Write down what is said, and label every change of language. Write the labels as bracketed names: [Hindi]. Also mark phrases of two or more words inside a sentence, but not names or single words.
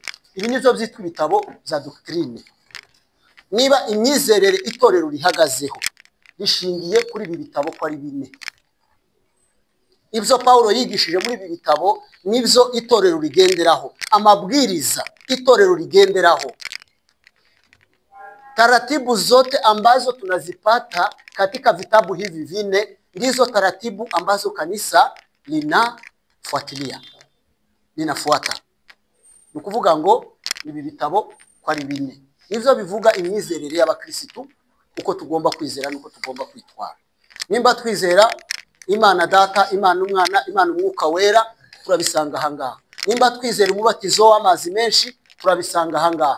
[Kinyarwanda] Ibi nivyo byitwa ibitabo za doctrine. Niba imyizerere itorero rihagazeho rishingiye kuri ibi bitabo ko ari bine. Ibyo Paulo yigishije muri ibi bitabo nibyo itorero rigenderaho, amabwiriza itorero rigenderaho. [Swahili] Taratibu zote ambazo tunazipata katika vitabu hivi vine ndizo taratibu ambazo kanisa linafuata. [Kinyarwanda] Ni kuvuga ngo ibi bitabo ko ari bine. Nivyo bivuga imyizerere y'abakristo, uko tugomba kwizera nuko tugomba kwitwara. Nimba twizera Imana Data, Imana Umwana, Imana Umwuka Wera, turabisanga ahangaha. Nimba twizera umubatizo w'amazi menshi, turabisanga ahangaha.